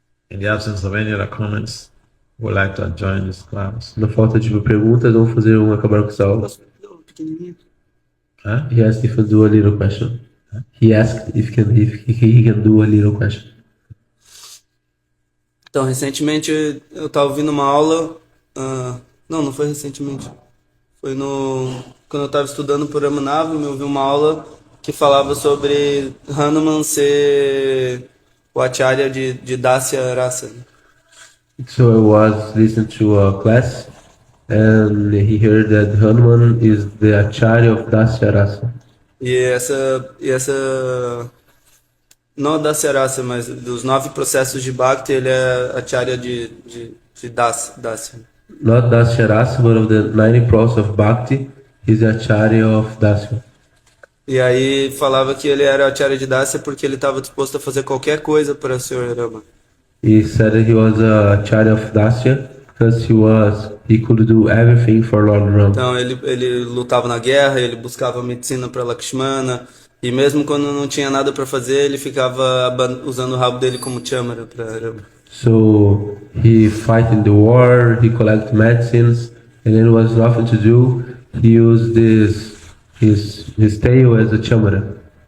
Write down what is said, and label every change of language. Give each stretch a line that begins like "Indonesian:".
English: In the absence of any other comments, we'd like to join this class.
Portuguese: Na falta de perguntas, vamos acabar com essa aula. Pequenininho. Huh?
English: He asked if he can do a little question. He asked if he can do a little question.
Portuguese: Então, recentemente eu estava ouvindo uma aula. Não foi recentemente. Foi quando eu estava estudando por Ramanava, eu ouvi uma aula que falava sobre Hanuman ser o acharya de Dasya Rasa.
English: So I was listening to a class and he heard that Hanuman is the Acharya of Dasya Rasa.
Portuguese: E essa não Dasya Rasa, mas dos 9 processos de Bhakti, ele é acharya de Dasya.
English: Not Dasya Rasa, but of the 90 process of Bhakti, he's the Acharya of Dasya.
Portuguese: E aí falava que ele era acharya de Dasya porque ele estava disposto a fazer qualquer coisa para o Sr. Rama.
English: He said that he was a Acharya of Dasya because he could do everything for Lord Rama.
Portuguese: Então ele lutava na guerra, ele buscava medicina para Lakshmana, e mesmo quando não tinha nada para fazer, ele ficava usando o rabo dele como chamara para Rama.
English: So he fight in the war, he collect medicines, and then was nothing to do. He used his tail as a chamara.